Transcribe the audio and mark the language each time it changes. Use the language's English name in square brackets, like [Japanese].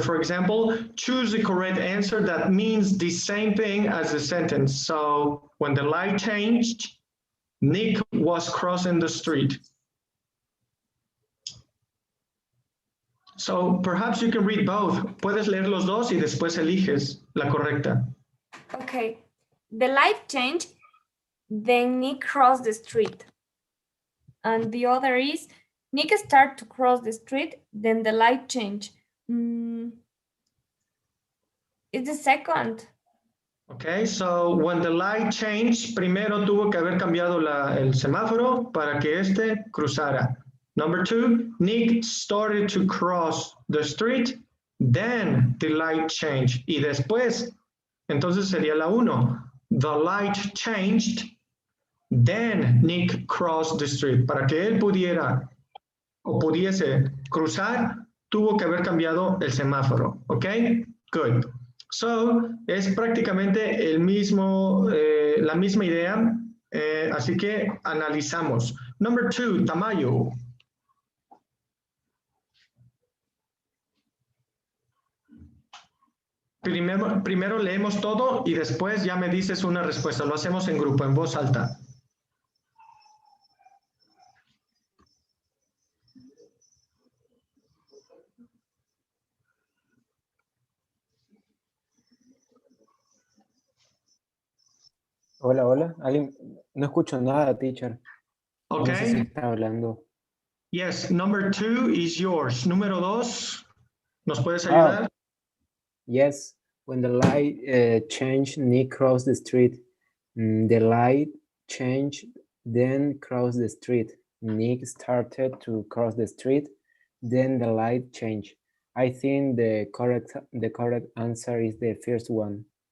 [English] For example, choose the correct answer that means the same thing as the sentence. So when the light changed, Nick was crossing the street. So perhaps you can read both. [Spanish] Puedes leer los dos y después eliges la correcta. [English] Okay. The light changed, then Nick crossed the street. And the other is, Nick started to cross the street, then the light changed. It's the second. Okay, so when the light changed, [Spanish] primero tuvo que haber cambiado el semáforo para que este cruzara. [English] Number 2, Nick started to cross the street, then the light changed. [Spanish] Y después, entonces sería la 1. [English] The light changed, then Nick crossed the street. [Spanish] Para que él pudiera o pudiese cruzar, tuvo que haber cambiado el semáforo. ¿Ok? Good. So, es prácticamente la misma idea, así que analizamos. [English] Number 2, Tamayo. [Spanish] Primero leemos todo y después ya me dices una respuesta. Lo hacemos en grupo, en voz alta. Hola. No escucho nada, teacher. [English] Okay. [Spanish] No sé si está hablando. [English] Yes, number 2 is yours. [Spanish] Número 2, ¿nos puedes ayudar? [English] Yes, when the light changed, Nick crossed the street. The light changed, then crossed the street. Nick started to cross the street, then the light changed. I think the correct answer is the first one.